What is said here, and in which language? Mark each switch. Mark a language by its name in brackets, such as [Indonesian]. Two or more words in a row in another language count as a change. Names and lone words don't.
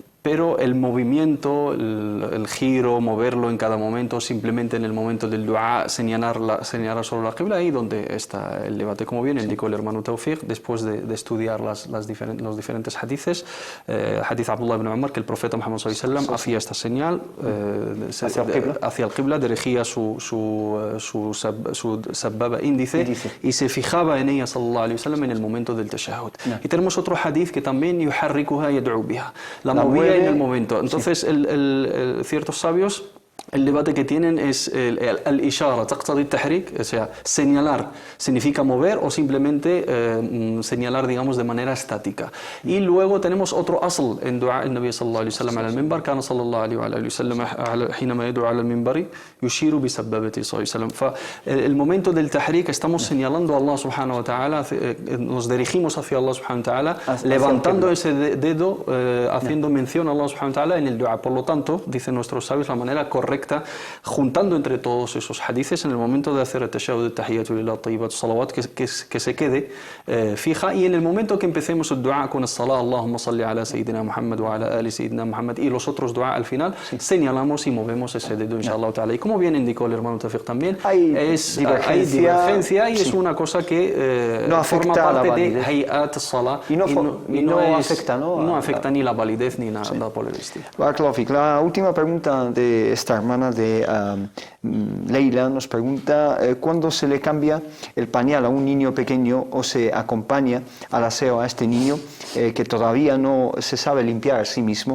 [Spanish] Pero el movimiento, el giro, moverlo en cada momento, simplemente en el momento del dua, señalar solo la qibla, ahí donde está el debate, como bien indicó el hermano Tawfiq, después de estudiar los diferentes hadiths. Hadith Abdullah ibn Umar, que el profeta Muhammad [Arabic] صلى الله عليه وسلم [Spanish] hacía esta señal hacia el qibla, dirigía su sababa índice y se fijaba en ella [Arabic] صلى الله عليه وسلم [Spanish] en el momento del tashahhud. Y tenemos otro hadith que también [Arabic] يحركها يدعو بها, [Spanish] la movía en el momento. Entonces, ciertos sabios El debate que tienen es el [Arabic] إشارة تقتضي تحريك, [Spanish] o sea, señalar, ¿significa mover o simplemente señalar, digamos, de manera estática? Y luego tenemos otro [Arabic] أصل أن دعا النبي صلى الله عليه وسلم المنبر كان صلى الله عليه وسلم al minbar, kana sallallahu alayhi wa sallam حينما يدعو على المنبر يشير بسبابته صلى الله عليه وسلم. [Spanish] El momento del tahrik estamos señalando a [Arabic] الله سبحانه وتعالى, [Spanish] nos dirigimos hacia [Arabic] الله سبحانه وتعالى, [Spanish] levantando ese dedo, haciendo mención a [Arabic] الله سبحانه وتعالى [Spanish] en el dua. Por lo tanto, dicen nuestros sabios, la manera correcta, juntando entre todos esos hadices en el momento de hacer el tashahhud, el [Arabic] التحيات لله الطيبات الصلوات, [Spanish] que se quede fija, y en el momento que empecemos el dua con el salah, [Arabic] اللهم صل على سيدنا محمد وعلى آل سيدنا محمد, [Spanish] y los otros dua al final, señalamos y movemos ese dedo, [Arabic] إن شاء الله تعالى. [Spanish] Y como bien indicó el hermano Tawfiq también, hay divergencia y es una cosa que no forma parte de [Arabic] هيئة الصلاة [Spanish] y no afecta ni la validez ni nada por el estilo. La última pregunta de esta hermana de Leila nos pregunta ¿cuándo se le cambia el pañal a un niño pequeño o se acompaña al aseo a este niño que todavía no se sabe limpiar a sí mismo?